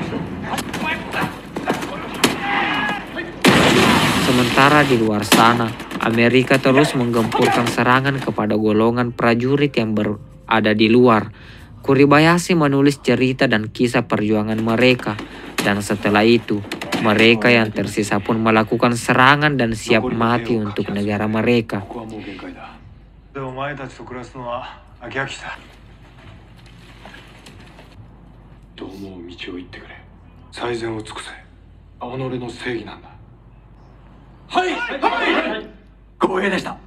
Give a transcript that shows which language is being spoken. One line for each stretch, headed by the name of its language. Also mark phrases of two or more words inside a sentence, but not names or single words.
Indonesian: Sementara di luar sana, Amerika terus menggempurkan serangan kepada golongan prajurit yang berada di luar. Kuribayashi menulis cerita dan kisah perjuangan mereka, dan setelah itu mereka yang tersisa pun melakukan serangan dan siap mati untuk negara mereka.
Japanese: ここはもう限界だ。でもお前たちと暮らすのは飽き飽きた。どう思う道を行ってくれ。最善を尽くせ。己の正義なんだ。はい。はい。光栄でした。